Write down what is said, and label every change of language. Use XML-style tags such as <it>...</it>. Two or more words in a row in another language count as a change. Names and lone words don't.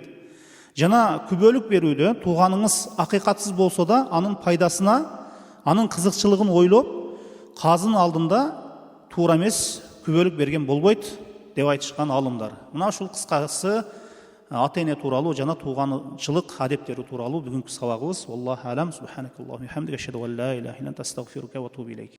<ky>Жана күбөлүк берүүдө тууганыңыз акыйкатсыз болсо да, анын пайдасына, анын кызыкчылыгын ойлоп, казынын алдында туура эмес күбөлүк берген болбойт деп айтышкан алымдар. Мына ушул кыскасы ата эне тууралуу жана тууганчылык адептери тууралуу бүгүнкү сабагыбыз.</ky> <ar>الله أعلم. سبحانك اللهم وبحمدك، أشهد أن لا إله إلا أنت، أستغفرك وأتوب إليك.</ar>